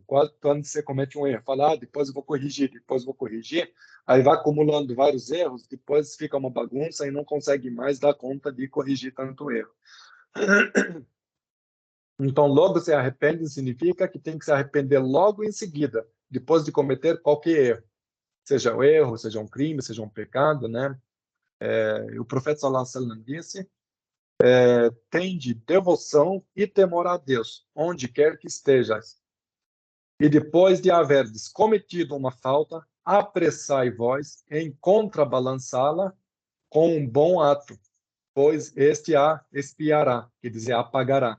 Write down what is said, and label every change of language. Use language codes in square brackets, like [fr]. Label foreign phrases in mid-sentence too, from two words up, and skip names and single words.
[pt] Quando você comete um erro, fala, depois eu vou corrigir, depois eu vou corrigir, aí vai acumulando vários erros, depois fica uma bagunça e não consegue mais dar conta de corrigir tanto erro. Então, logo se arrepende significa que tem que se arrepender logo em seguida, depois de cometer qualquer erro. Seja um erro, seja um crime, seja um pecado, né? O profeta [ar] صلى الله عليه وسلم [pt] disse: tende devoção e temor a Deus, onde quer que estejas. E depois de haverdes cometido uma falta, apressai-vos em contrabalançá-la com um bom ato, pois este a expiará, quer dizer, apagará.